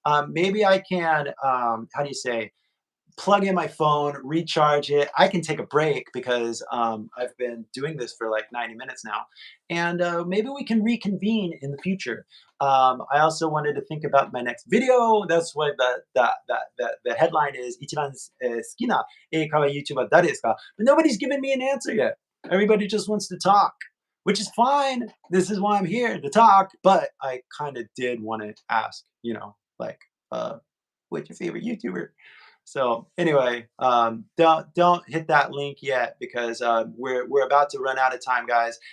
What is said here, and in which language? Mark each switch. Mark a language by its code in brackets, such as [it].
[en] Maybe I can how do you say plug in my phone, recharge it. I can take a break because I've been doing this for like 90 minutes now. And maybe we can reconvene in the future. I also wanted to think about my next video. That's what the headline is. [ja] 一番好きな英会話 YouTuber 誰ですか? [en] But nobody's given me an answer yet. Everybody just wants to talk, which is fine. This is why I'm here to talk. But I kind of did want to ask, like, what's your favorite YouTuber? So anyway, don't hit that link yet because we're about to run out of time, guys.